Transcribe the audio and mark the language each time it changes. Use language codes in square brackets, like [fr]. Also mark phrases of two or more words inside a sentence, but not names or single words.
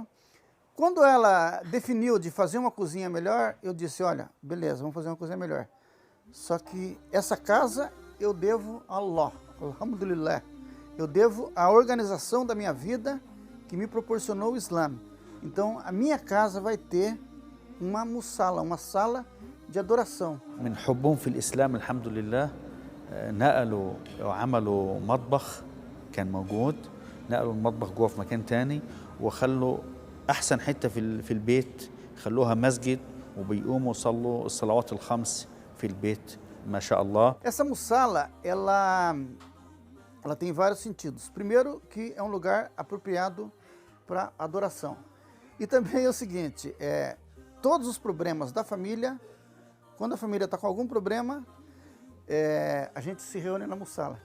[pt] Quando ela definiu de fazer uma cozinha melhor, eu disse, olha, beleza, vamos fazer uma cozinha melhor. Só que essa casa eu devo a Allah, alhamdulillah. Eu devo à organização da minha vida que me proporcionou o Islã. Então, a minha casa vai ter uma mussala, uma sala de adoração. [ar] من حبهم في الإسلام الحمد لله نقلوا وعملوا مطبخ كان موجود، نقلوا المطبخ جوه في مكان تاني، وخلوا أحسن حتة في البيت خلوها مسجد، وبيقوموا يصلوا الصلوات الخمس في البيت ما شاء الله. [pt] Essa mussala, ela tem vários sentidos. Primeiro, que é um lugar apropriado para adoração. E também é o seguinte, todos os problemas da família, quando a família está com algum problema, a gente se reúne na mussala.